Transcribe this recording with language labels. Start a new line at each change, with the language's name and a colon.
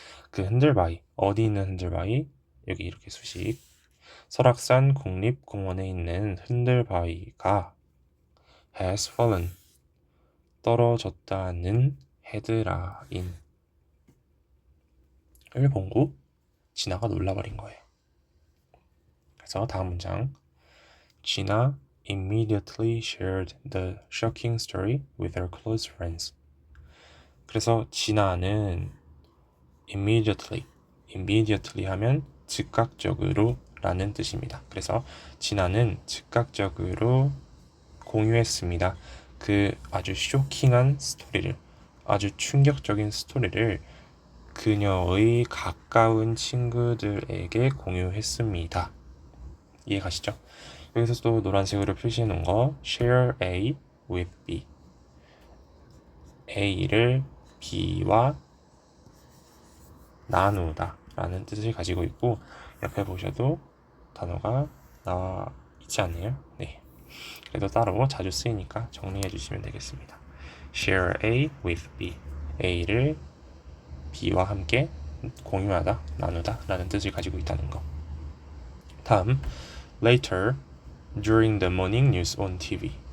Korean: 그 흔들바위 어디 있는 흔들바위? 여기 이렇게 수식 설악산 국립공원에 있는 흔들바위가
English: has fallen
Korean: 떨어졌다는 헤드라인을 보고 지나가 놀라버린 거예요.
English: 그래서 다음 문장 Gina immediately shared the shocking story with her close friends.
Korean: 그래서 지나는 immediately 하면 즉각적으로 라는 뜻입니다. 그래서 지나는 즉각적으로 공유했습니다. 그 아주 쇼킹한 스토리를, 아주 충격적인 스토리를 그녀의 가까운 친구들에게 공유했습니다. 이해가시죠? 여기서 또 노란색으로 표시해 놓은 거 share A with B, A를 B와 나누다 라는 뜻을 가지고 있고, 옆에 보셔도 단어가 나와 있지 않네요. 네, 그래도 따로 자주 쓰이니까 정리해 주시면 되겠습니다. share A with B, A를 B와 함께 공유하다, 나누다 라는 뜻을 가지고 있다는 거.
English: 다음, later, during the morning news on TV.